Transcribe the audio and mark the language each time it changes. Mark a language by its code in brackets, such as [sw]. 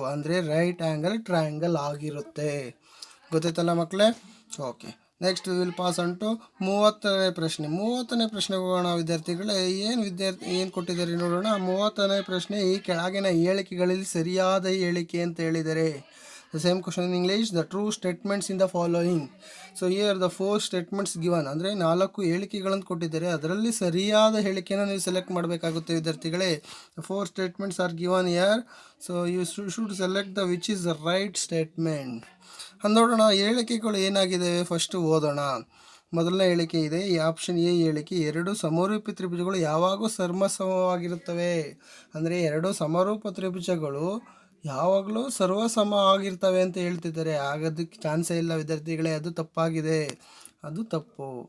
[kn] ಅಂದರೆ right angle triangle ಆಗಿರುತ್ತೆ. ಗೊತ್ತಾಯ್ತಲ್ಲ ಮಕ್ಕಳೇ? [en] okay, next will pass on to [kn] 30ನೇ ಪ್ರಶ್ನೆ. 30ನೇ ಪ್ರಶ್ನೆಗೆ ಹೋಗೋಣ ವಿದ್ಯಾರ್ಥಿಗಳೇ. ಏನು ಕೊಟ್ಟಿದ್ದಾರೆ ನೋಡೋಣ. 30ನೇ ಪ್ರಶ್ನೆ, ಈ ಕೆಳಗಿನ ಹೇಳಿಕೆಗಳಲ್ಲಿ ಸರಿಯಾದ ಹೇಳಿಕೆ ಅಂತ ಹೇಳಿದರೆ. [en] The same question in English, the true statements in the following. So here the 4 statements given, [kn] ಅಂದರೆ 4 ಹೇಳಿಕೆಗಳನ್ನು ಕೊಟ್ಟಿದ್ದಾರೆ. ಅದರಲ್ಲಿ ಸರಿಯಾದ ಹೇಳಿಕೆಯನ್ನು ನೀವು ಸೆಲೆಕ್ಟ್ ಮಾಡಬೇಕಾಗುತ್ತೆ ವಿದ್ಯಾರ್ಥಿಗಳೇ. [en] The 4 statements are given here. So you should select the which is the right statement. [kn] ನೋಡೋಣ ಹೇಳಿಕೆಗಳು ಏನಾಗಿದೆ, ಫಸ್ಟ್ ಓದೋಣ. ಮೊದಲನೇ ಹೇಳಿಕೆ ಇದೆ, ಈ ಆಪ್ಷನ್ ಎ ಹೇಳಿಕೆ, 2 ಸಮರೂಪಿ ತ್ರಿಭುಜಗಳು ಯಾವಾಗೂ ಸರ್ವಸಮವಾಗಿರುತ್ತವೆ. ಅಂದರೆ 2 ಸಮರೂಪ ತ್ರಿಭುಜಗಳು ಯಾವಾಗಲೂ ಸರ್ವಸಮ ಆಗಿರ್ತವೆ ಅಂತ ಹೇಳ್ತಿದ್ದಾರೆ. ಆಗೋದಕ್ಕೆ ಚಾನ್ಸೇ ಇಲ್ಲ ವಿದ್ಯಾರ್ಥಿಗಳೇ, ಅದು ತಪ್ಪಾಗಿದೆ, ಅದು ತಪ್ಪು.